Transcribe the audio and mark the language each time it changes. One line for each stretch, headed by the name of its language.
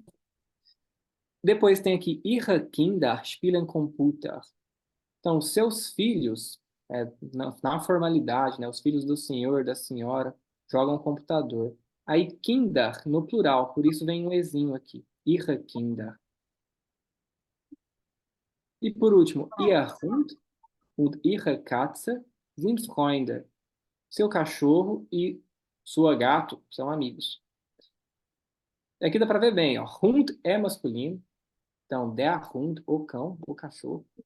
Portuguese: confuso. Depois tem aqui,
German: Ihre Kinder spielen Computer.
Portuguese: Então, seus filhos, na formalidade, né, os filhos do senhor, da senhora, jogam computador. Aí Kinder, no plural, por isso vem um ezinho aqui.
German: Ihre Kinder.
Portuguese: E por último,
German: Ihr Hund und Ihre Katze sind Freunde.
Portuguese: Seu cachorro e sua gato são amigos. Aqui dá para ver bem, ó. Hund é masculino. Então, der Hund, o cão, o cachorro.